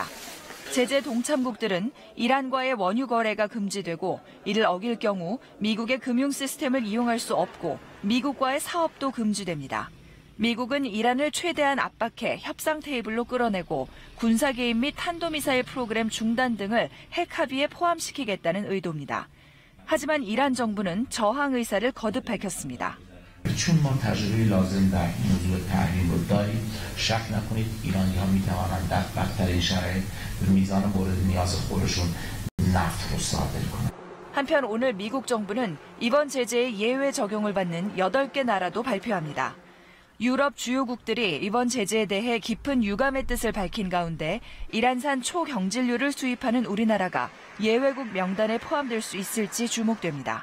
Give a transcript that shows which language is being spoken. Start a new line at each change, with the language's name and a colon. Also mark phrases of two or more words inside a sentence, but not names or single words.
Korean: 제재 동참국들은 이란과의 원유 거래가 금지되고 이를 어길 경우 미국의 금융 시스템을 이용할 수 없고 미국과의 사업도 금지됩니다. 미국은 이란을 최대한 압박해 협상 테이블로 끌어내고 군사 개입 및 탄도미사일 프로그램 중단 등을 핵 합의에 포함시키겠다는 의도입니다. 하지만 이란 정부는 저항 의사를 거듭 밝혔습니다.
Persian: چون ما تجربه لازم در موضوع تحریم رو داریم شک نکنید ایرانی‌ها می‌توانند در بدترین شرایط به میزان مورد نیاز خودشون نفت رو صادر کنند.
Korean: 한편 오늘 미국 정부는 이번 제재의 예외 적용을 받는 8개 나라도 발표합니다. 유럽 주요국들이 이번 제재에 대해 깊은 유감의 뜻을 밝힌 가운데 이란산 초경질유를 수입하는 우리나라가 예외국 명단에 포함될 수 있을지 주목됩니다.